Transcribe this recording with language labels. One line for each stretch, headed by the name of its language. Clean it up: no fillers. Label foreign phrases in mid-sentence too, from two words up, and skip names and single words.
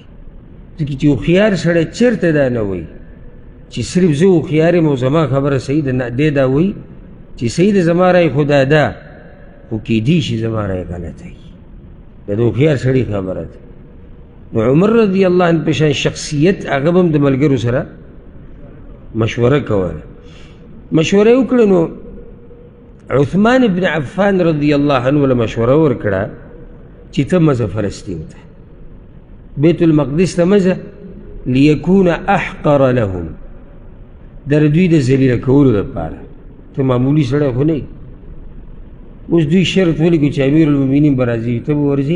Pashto: ځکه چې هوښیار سړی چېرته دا نه وایي چې صرف زه هوښیار یم او زما خبره صحیح ده، نه دی دا وایي چې صحیح ده زما رایې خو دا ده، خو کیدی شي زما رایې غلطه وي. دا د هوښیار سړي خبره ده. نو عمر
Arabic: رضی اللہ عنہ
Pashto: په شان شخصیت هغه به هم د ملګرو سره مشوره کوله. مشوره یې وکړه. نو عثمان بن عفان
Arabic: رضی اللہ عنہ
Pashto: له مشوره ورکړه چې ته مځه فلسطین ته، بیت المقدس ته مځه،
Arabic: لیکون احقر لهم،
Pashto: در دوی د ذلیله کولو دپاره. ته معمولي سړی خو نه یې. اوس دوی شرط ولیکو چې امیر المؤمنین به راځي، ته به ورځې؟